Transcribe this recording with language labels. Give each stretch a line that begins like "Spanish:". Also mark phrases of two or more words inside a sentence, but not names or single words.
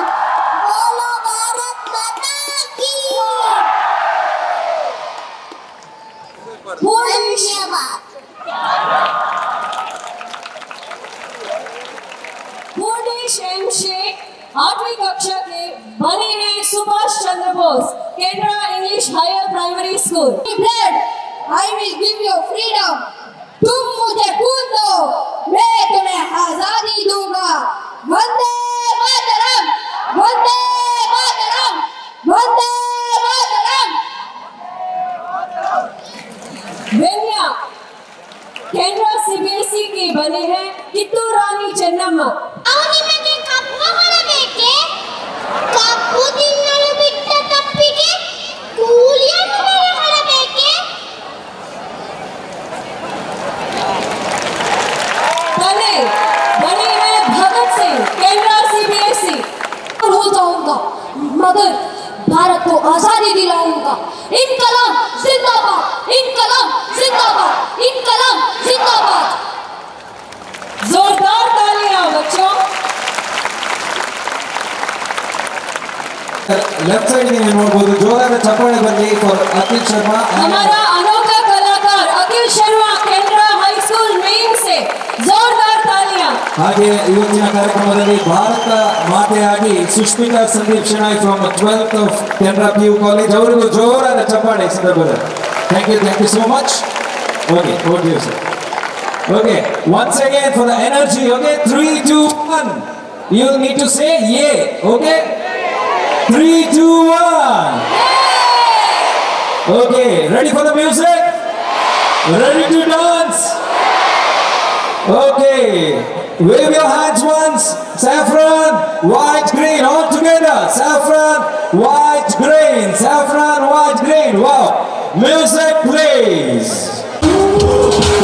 Hindi: बोलो भारत माता की. धन्यवाद. पूर्णेश एम शेख 8वीं कक्षा के बने हैं सुभाष चंद्र बोस केंद्र इंग्लिश हायर प्राइमरी स्कूल.
English: Blood, I will give you freedom.
Hindi: तुम मुझे खून दो, मैं तुम्हें आजादी दूंगा. वंदे मातरम, वंदे मातरम, वंदे मातरम. वेन्या केंद्र सीबीएसई के बने हैं कित्तूर रानी ಚೆನ್ನಮ್ಮ.
Kannada: ಅವು ನಿಮಗೆ ಕಪ್ಪು ಹೊರಬೇಕೆ? ಕಪ್ಪು ತಿನ್ನಲು ಬಿಟ್ಟ ತಪ್ಪಿಗೆ ಕೂಲಿಯನ್ನು ಹೊರಬೇಕೆ?
Hindi: बने बने हैं भगत सिंह, केंद्र CBSE. हो जाऊंगा मगर भारत को आजादी दिलाऊंगा. इनकलाब जिंदाबाद, इनकलाब जिंदाबाद, इनकलाब जिंदाबाद. जोरदार तालियां बच्चों.
English: left side
Kannada: ನೀವು ನೋಡಬಹುದು, ಜೋರಾದ ಚಪ್ಪಾಳೆ ಬರಲಿ ಫಾರ್ ಅಖಿಲ್ ಶರ್ಮಾ.
Hindi: हमारा अनोखा कलाकार अखिल शर्मा केंद्र हाई स्कूल मेन से जोरदार तालियां.
Kannada: ಹಾಗೆ ಇವತ್ತಿನ ಕಾರ್ಯಕ್ರಮದಲ್ಲಿ ಭಾರತ ಮಾತೆಯಾಗಿ ಸುಷ್ಮಿತಾ ಸಂದೀಪ್ ಶೆಣಾಯ್
English: from 12th of Canara PU College
Kannada: ಅವರಿಗೂ ಜೋರಾದ ಚಪ್ಪಾಳೆ ಈ ಸಂದರ್ಭದಲ್ಲಿ.
English: Thank you so much. Okay okay sir. Okay once again for the energy. Okay 3 2 1 you need to say yay. Okay 3 2 1. Okay ready for the music, ready to dance. Okay, wave your hands once. Saffron, white, green, all together. Saffron, white, green. Saffron, white, green. Wow. Music, please.